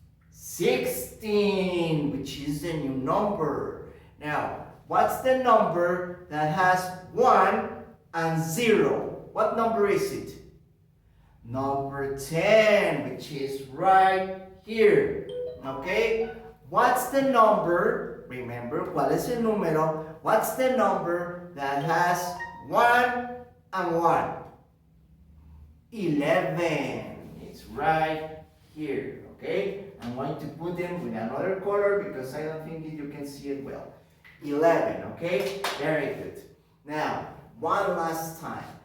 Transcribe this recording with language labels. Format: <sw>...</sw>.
<en>16, which is the new number. Now, what's the number that has 1 and 0? What number is it? Number 10, which is right here, okay? What's the number, remember,</en> <es>¿cuál es el número?</es> <en>What's the number that has 1 and 1? 11, it's right here, okay? I'm going to put them with another color because I don't think you can see it well. 11, okay? Very good. Now, one last time.</en>